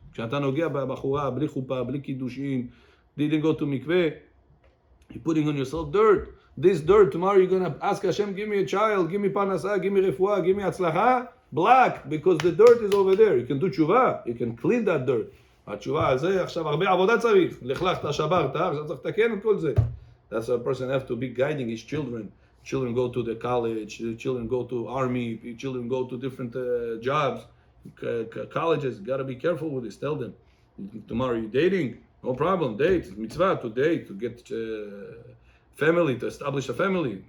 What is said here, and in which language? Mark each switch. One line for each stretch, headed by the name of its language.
Hebrew: כשאתה נוגע בבחורה, בלי חופה, בלי קידושין,
English: didn't go to mikveh, you're putting on yourself dirt. This dirt, tomorrow you're gonna ask Hashem, give me a child, give me parnasa, give me refuah, give me הצלחה, black, because the dirt is over there. You can do tshuva, you can clean that dirt.
Hebrew: התשובה על זה, עכשיו הרבה עבודה צריך. לכלכת, שברת, עכשיו צריך לתקן את כל זה.
English: That's why a person have to be guiding his children. Children go to the college, children go to army, children go to different jobs, colleges. Got to be careful with this. Tell them, tomorrow you're dating, no problem, date, it's mitzvah to date, to get family, to establish a family.